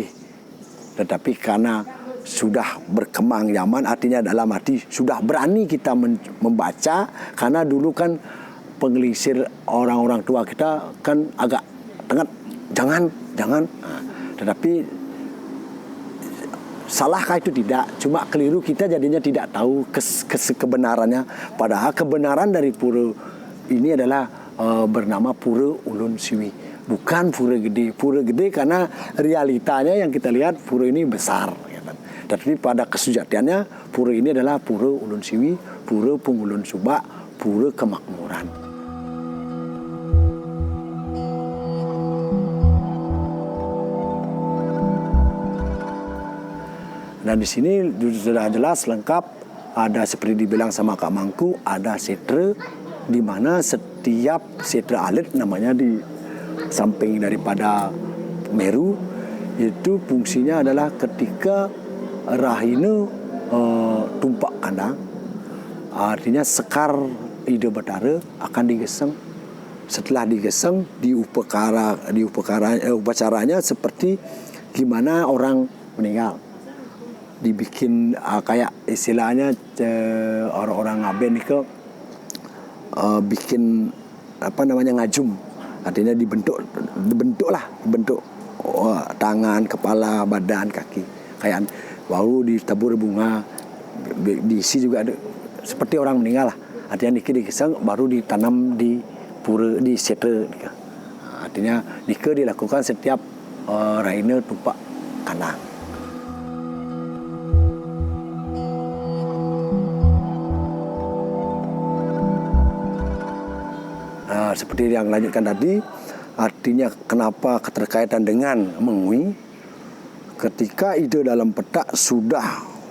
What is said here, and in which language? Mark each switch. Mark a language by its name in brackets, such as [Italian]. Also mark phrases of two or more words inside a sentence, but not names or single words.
[Indonesian] Tetapi karena sudah berkembang zaman, artinya dalam arti sudah berani kita membaca, karena dulu kan pengelisir orang-orang tua kita kan agak tengah, jangan. Tetapi salahkah itu? Tidak, cuma keliru kita jadinya tidak tahu kebenarannya. Padahal kebenaran dari pura ini adalah bernama Pura Ulun Siwi, bukan pura gede. Pura gede karena realitanya yang kita lihat pura ini besar. Tapi pada kesejatiannya pura ini adalah Pura Ulun Siwi, Pura Pungulun Subak, Pura Kemakmuran. Dan di sini sudah jelas lengkap, ada seperti dibilang sama Kak Mangku, ada setra, di mana setiap setra alit namanya di samping daripada Meru, itu fungsinya adalah ketika rahina tumpak kandang, artinya sekar ide Betara akan digeseng. Setelah digeseng upacaranya seperti gimana orang meninggal, dibikin kayak istilahnya orang-orang Ngaben itu bikin ngajum, artinya dibentuk tangan, kepala, badan, kaki, kayak baru ditabur bunga, diisi juga ada, seperti orang meninggal lah, artinya digeseng baru ditanam di pura di setra. Artinya dilakukan setiap raina tumpak kandang. Seperti yang lanjutkan tadi, artinya kenapa keterkaitan dengan Mengui, ketika ide dalam petak sudah